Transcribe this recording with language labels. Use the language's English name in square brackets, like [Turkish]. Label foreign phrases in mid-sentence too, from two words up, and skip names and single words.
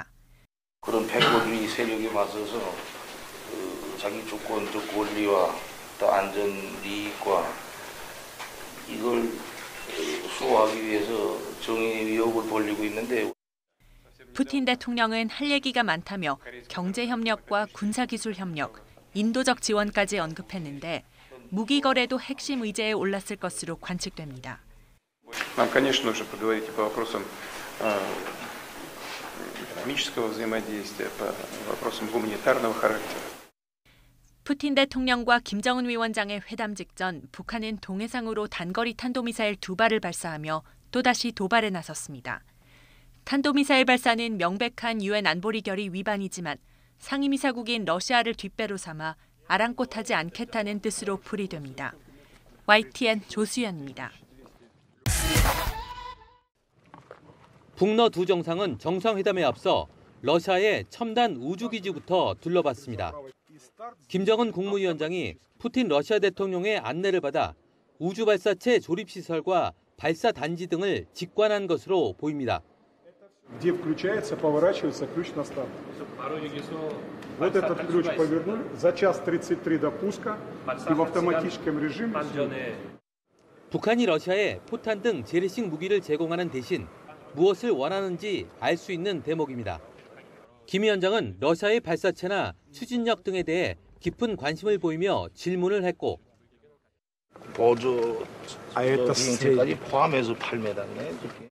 [Korean] 그런 패권주의 세력에 맞서서 자기 주권적 권리와 또 안전 이익과 이걸 수호하기 위해서 정의의 위협을 벌이고 있는데, 푸틴 대통령은 할 얘기가 많다며 경제 협력과 군사 기술 협력, 인도적 지원까지 언급했는데 무기 거래도 핵심 의제에 올랐을 것으로 관측됩니다. [Russian] Нам, конечно, нужно поговорить по вопросам экономического взаимодействия, по вопросам гуманитарного характера. [Korean] 푸틴 대통령과 김정은 위원장의 회담 직전 북한은 동해상으로 단거리 탄도미사일 2발을 발사하며 또다시 도발에 나섰습니다. 탄도미사일 발사는 명백한 유엔 안보리 결의 위반이지만 상임이사국인 러시아를 뒷배로 삼아 아랑곳하지 않겠다는 뜻으로 풀이됩니다. YTN 조수연입니다. 북러 두 정상은 정상회담에 앞서 러시아의 첨단 우주기지부터 둘러봤습니다. 김정은 국무위원장이 푸틴 러시아 대통령의 안내를 받아 우주 발사체 조립 시설과 발사 단지 등을 직관한 것으로 보입니다. [Russian] Где включается, поворачивается ключ на старт. Вот этот ключ повернули, за час 33 до пуска и в автоматическом режиме. [Korean] 북한이 러시아에 포탄 등 재래식 무기를 제공하는 대신 무엇을 원하는지 알 수 있는 대목입니다. 김 위원장은 러시아의 발사체나 추진력 등에 대해 깊은 관심을 보이며 질문을 했고 보조 비행체까지 포함해서 8m네.